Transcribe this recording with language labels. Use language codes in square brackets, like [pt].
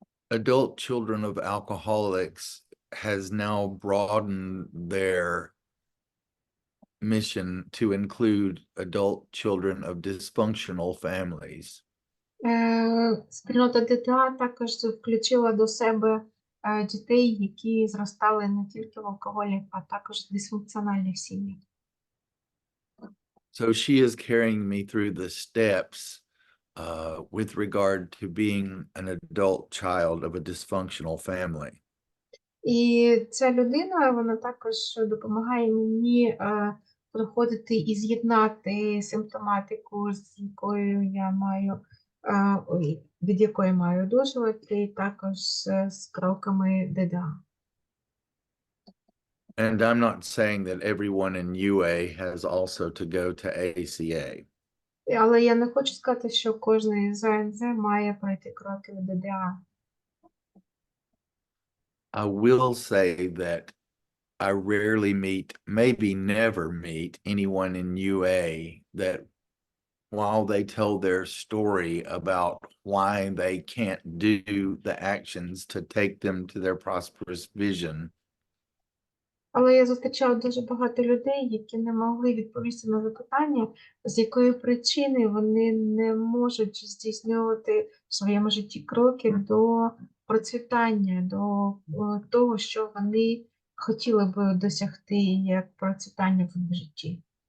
[en] adult children of alcoholics has now broadened their mission to include adult children of dysfunctional families. [uk] Спільнота ДТА також включила до себе дітей, які зростали не тільки в алкоголі, а також в дисфункціональних сім'ях. [en] So she is carrying me through the steps with regard to being an adult child of a dysfunctional family. [uk] І ця людина, вона також допомагає мені проходити і з'єднати симптоматику, з якою я маю, від якої маю одужувати, і також з кроками ДДА. [en] And I'm not saying that everyone in UA has also to go to ACA. [uk] Але я не хочу сказати, що кожен з АНЗ має пройти кроки в ДДА. [en] I will say that I rarely meet, maybe never meet anyone in UA that while they tell their story about why they can't do the actions to take them to their prosperous vision, [uk] Але я зустрічала дуже багато людей, які не могли відповісти на запитання, з якої причини вони не можуть здійснювати в своєму житті кроки до процвітання, до того, що вони хотіли б досягти як процвітання в житті.